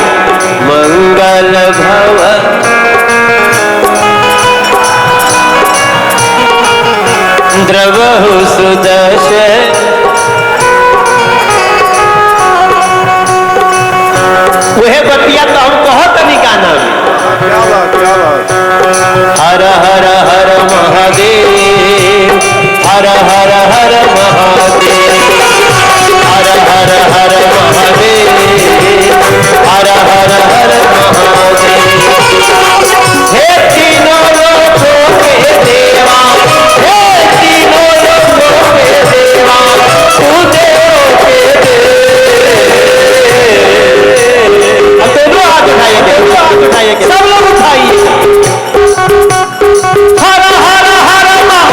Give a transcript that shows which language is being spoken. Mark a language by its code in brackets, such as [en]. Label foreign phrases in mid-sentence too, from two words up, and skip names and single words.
[hi] मंगल भवन द्रवहु सुदशरथ, वह बतिया तो हम बहुत नहीं गाना में। क्या बात। हर हर हर महादेव, हर हर हर महादेव, हर हर हर महादेव, हर हर हर महादेव। हे तीनों लोकों के देवा, हे तीनों लोकों के देवा, तू देवों के देव। अब दोनों हाथ उठाइए, सब लोग उठाइए। हर हर हर